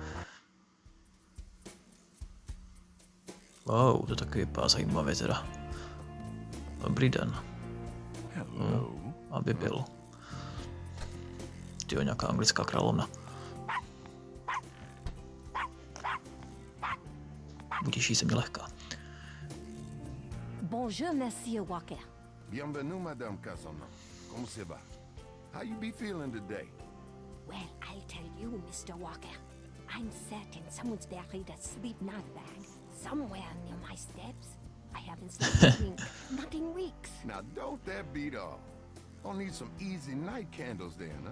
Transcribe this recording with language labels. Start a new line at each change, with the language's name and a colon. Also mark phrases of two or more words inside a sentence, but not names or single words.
Czech: Wow, to taky vypadá zajímavě teda. Dobrý den. Hello. Aby byl. Tyjo, nějaká anglická královna. Budíš se mě lehká.
French: Bonjour, Monsieur Walker. Bienvenue, Madame Cassandra. Comment ça va?
English: How you be feeling today? Well, I'll tell you, Mr. Walker. I'm certain someone's buried a sleep night bag somewhere near my steps. I haven't slept not in weeks. Now, don't that beat all. I'll need some easy night candles then, huh?